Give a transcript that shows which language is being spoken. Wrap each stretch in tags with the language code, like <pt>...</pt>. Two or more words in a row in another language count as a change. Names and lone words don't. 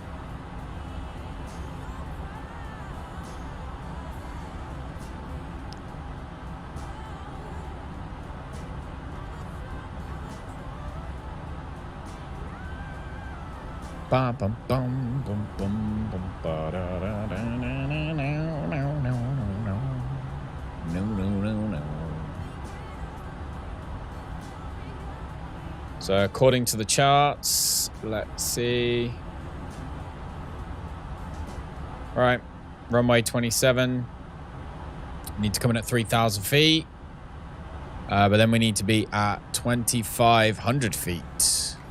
<en>Bum, bum, bum, bum, bum, bum, ba, da, da, da, na, na, na, no, no, no, no, no, no, no. So according to the charts, let's see. All right, runway 27. Need to come in at 3,000 feet. But then we need to be at 2,500 feet.</en>